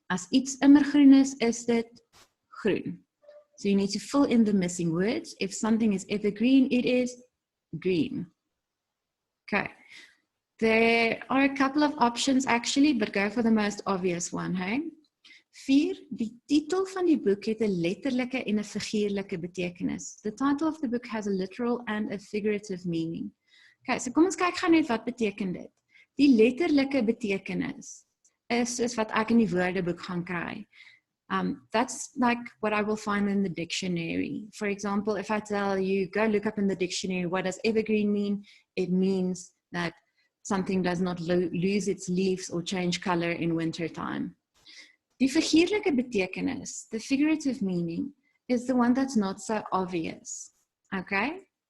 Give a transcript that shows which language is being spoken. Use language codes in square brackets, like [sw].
[af] As iets immergroen is dit groen. [en] So you need to fill in the missing words. If something is evergreen, it is green. Okay. There are a couple of options actually, but go for the most obvious one, hey? 4. [af] Die titel van die boek het 'n letterlike en 'n figuurlike betekenis. [en] The title of the book has a literal and a figurative meaning. [af] Okay, so kom ons kyk gou net wat beteken dit. Die letterlike betekenis is soos wat ek in die woordeboek gaan kry. [en] That's like what I will find in the dictionary. For example, if I tell you, go look up in the dictionary, what does evergreen mean? It means that something does not lose its leaves or change color in winter time. [af] Die figuurlike betekenis, [en] the figurative meaning, is the one that's not so obvious. Okay?